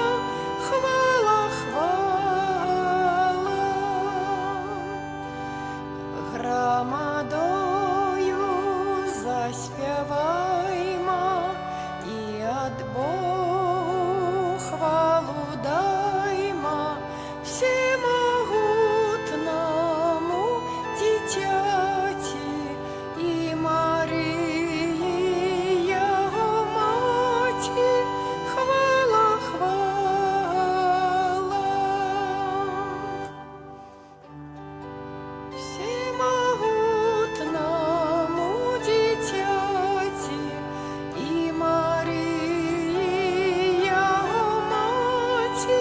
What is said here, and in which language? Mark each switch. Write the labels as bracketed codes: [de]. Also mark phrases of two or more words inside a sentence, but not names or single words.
[be] Хвала, хвала, грамадою заспявайма і ад Богу хвалу дайма, [uk] всемогутному дитяти і Марії Його маті. Хвала, хвала, всемогутному дитяти і Марії Його маті.